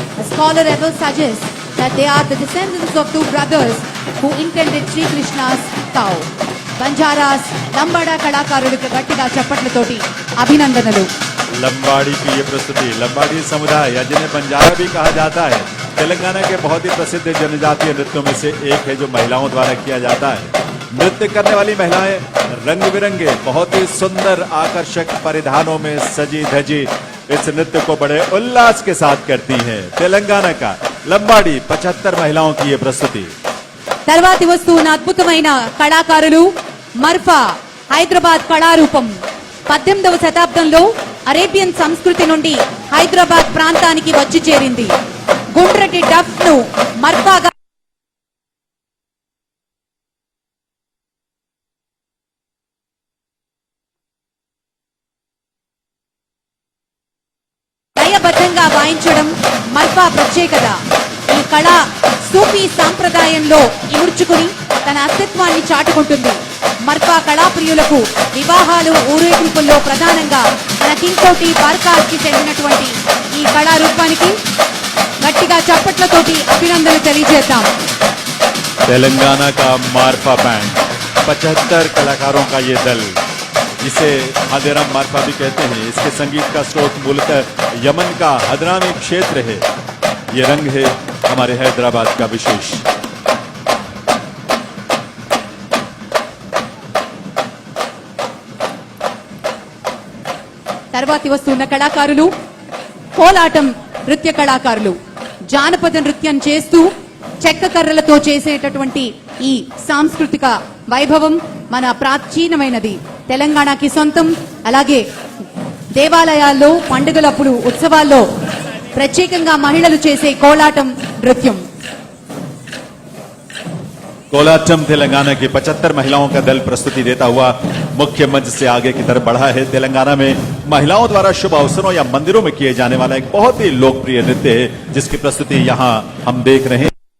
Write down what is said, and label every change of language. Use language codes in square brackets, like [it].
[en] A scholar ever suggests that they are the descendants of two brothers who intended Sri Krishna's cow. [te] బంజారాస్ Lambada కళాకారులకు గట్టిగా చప్పట్లతోటి అభినందనలు. [hi] लंबाड़ी की ये प्रस्तुति लंबाड़ी समुदाय या जिन्हें बंजारा भी कहा जाता है तेलंगाना के बहुत ही प्रसिद्ध जनजातीय नृत्यों में से एक है जो महिलाओं द्वारा किया जाता है। नृत्य करने वाली महिलाएं रंग बिरंगे बहुत ही सुंदर आकर्षक परिधानों में सजी धजी इस नृत्य को बड़े उल्लास के साथ करती हैं। तेलंगाना का लंबाड़ी 75 महिलाओं की ये प्रस्तुति। [te] తర్వాతి వస్తున్న అద్భుతమైన కళాకారులు మర్ఫా హైదరాబాద్ కళారూపం. 18వ శతాబ్దంలో అరేబియన్ సంస్కృతి నుండి హైదరాబాద్ ప్రాంతానికి వచ్చి చేరింది. గుండ్రటి డఫ్ ను మర్ఫాగా లయబద్ధంగా వాయించడం మర్ఫా ప్రత్యేకత. ఈ కళ సూఫీ సాంప్రదాయంలో ఇముడ్చుకుని తన అస్తిత్వాన్ని చాటుకుంటుంది. మర్ఫా కళాప్రియులకు వివాహాలు ఊరేగింపుల్లో ప్రధానంగా మన తింకోటి బార్కాస్కి చెందినటువంటి ఈ కళారూపానికి గట్టిగా చప్పట్లతోటి అభినందనలు తెలియజేద్దాం. [hi] तेलंगाना का मारफा बैंड 75 कलाकारों का ये दल जिसे हादेराम मारफा भी कहते हैं। इसके संगीत का स्रोत मूलतः यमन का हदरामी क्षेत्र है। ये रंग है हमारे हैदराबाद का विशेष। [te] తర్వాతి వస్తున్న కళాకారులు కోలాటం నృత్య కళాకారులు. జానపద నృత్యం చేస్తూ చెక్క కర్రలతో చేసేటటువంటి ఈ సాంస్కృతిక వైభవం మన ప్రాచీనమైనది, తెలంగాణకి సొంతం. అలాగే దేవాలయాల్లో పండుగలప్పుడు ఉత్సవాల్లో ప్రత్యేకంగా మహిళలు చేసే కోలాటం నృత్యం. [hi] कोलाटम तेलंगाना की 75 महिलाओं का दल प्रस्तुति देता हुआ मुख्य मंच से आगे की तरफ बढ़ा है। तेलंगाना में महिलाओं द्वारा शुभ अवसरों या मंदिरों में किए जाने वाला एक बहुत ही लोकप्रिय नृत्य है जिसकी प्रस्तुति यहां हम देख रहे हैं।